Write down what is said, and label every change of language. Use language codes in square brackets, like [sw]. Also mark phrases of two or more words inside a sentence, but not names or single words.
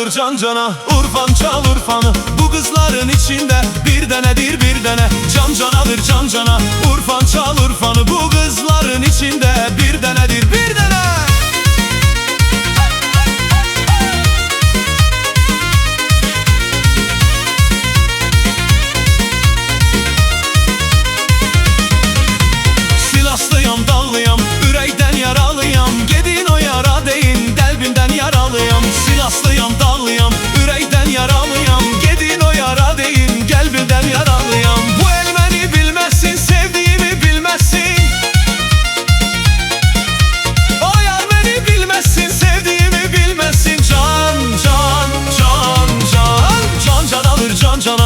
[tr] can cana. Urfan çal Urfan'ı, bu kızların içinde bir denedir bir dene. Can canadır can cana. Urfan çal Urfan'ı, bu kızların içinde bir denedir bir dene. [az] Silaslıyam, dağlıyam, ürəkdən yaralıyam. Gedin o yara deyin, qəlbimdən yaralıyam. Silaslıyam, dağlıyam, ürəkdən yaralıyam. Gedin o yara deyin, qəlbimdən yaralıyam. Bu el məni bilməsin, sevdiyimi bilməsin. O yar məni bilməsin, sevdiyimi bilməsin. Can, can, can, can, can can alır can cana.